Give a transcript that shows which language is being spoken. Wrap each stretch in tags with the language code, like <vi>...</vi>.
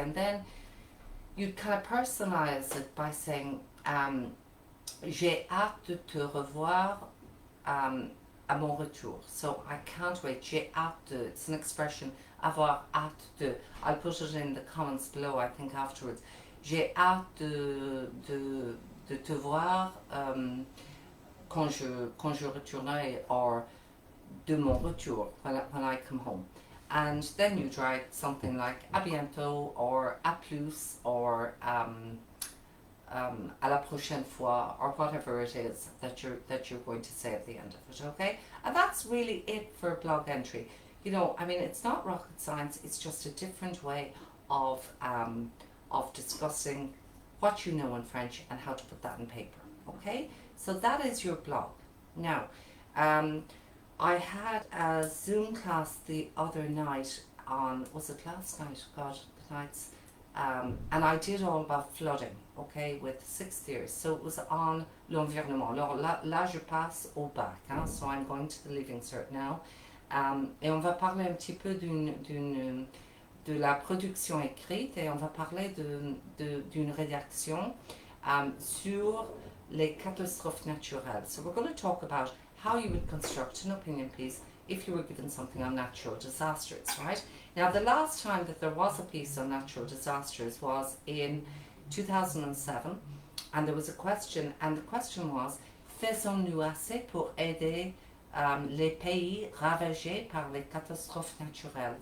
<en>And then you'd kind of personalize it by saying,</en> <fr>j'ai hâte de te revoir à mon retour.</fr> <en>So I can't wait.</en> <fr>J'ai hâte de.</fr> <en>It's an expression,</en> <fr>avoir hâte de.</fr> <en>I'll put it in the comments below, I think, afterwards.</en> <fr>J'ai hâte de te voir quand je retournerai, or de mon retour,</fr> <en>when I come home. And then you'd write something like à bientôt, or à plus, or</en> <fr>à la prochaine fois,</fr> <en>or whatever it is that you're going to say at the end of it, okay? And that's really it for blog entry. You know, I mean, it's not rocket science, it's just a different way of discussing what you know in French and how to put that in paper, okay? So that is your blog. Now, I had a Zoom class the other night on, was it last night? God, the nights. And I did all about flooding, okay, with 6th years. So it was on</en> <fr>l'environnement. Là, je passe au bac, hein?</fr> <en>So I'm going to the Leaving Cert now.</en> <fr>Et on va parler un petit peu de la production écrite, et on va parler d'une rédaction sur les catastrophes naturelles.</fr> <en>So we're going to talk about how you would construct an opinion piece if you were given something on natural disasters, right? Now, the last time that there was a piece on natural disasters was in 2007, and there was a question, and the question was,</en> <fr>faisons-nous assez pour aider les pays ravagés par les catastrophes naturelles?</fr>